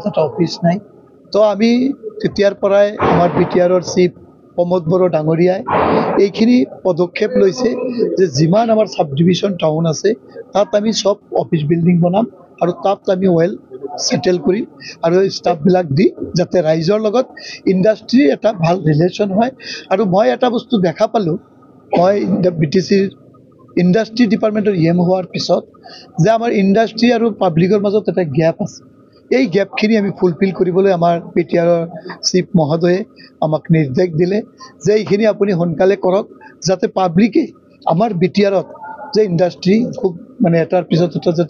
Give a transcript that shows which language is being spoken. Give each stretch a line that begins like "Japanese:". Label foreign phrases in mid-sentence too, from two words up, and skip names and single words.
Assamese: এটা অফিস নাই তো আমি তেতিয়াৰ পৰাই আমাৰ বিটিআৰৰ চিফ প্ৰমোদ বড়ো ডাঙৰীয়াই এইখিনি পদক্ষেপ লৈছে যে যিমান আমাৰ
English: sub division town
Assamese: আছে তাত আমি
English: sub office building
Assamese: বনাম আৰু তাত আমি
English: well settle
Assamese: কৰিম আৰু ষ্টাফ বিলাক দি যাতে ৰাইজৰ লগত ইন্ডাস্ট্ৰি এটা ভাল ৰিলেশন হয় আৰু মই এটা বস্তু দেখা পালো মই বিটিসি इंडस्ट्री ডিপাৰ্টমেণ্টৰ ইএম হোৱাৰ पिছত যে আমাৰ ইন্ডাস্ট্রি আৰু পাব্লিকৰ মাজত এটা গ্যাপ আছে এই গ্যাপখিনি আমি ফুলফিল কৰিবলৈ আমাৰ পিটিআৰৰ চিফ মহোদয়ে আমাক নিৰ্দেশ দিলে যে এইখিনি আপুনি সোনকালে কৰক যাতে পাব্লিকে আমাৰ বিটিআৰত যে ইন্ডাস্ট্রি খুব মানে এটাৰ পিছত এটা যাতে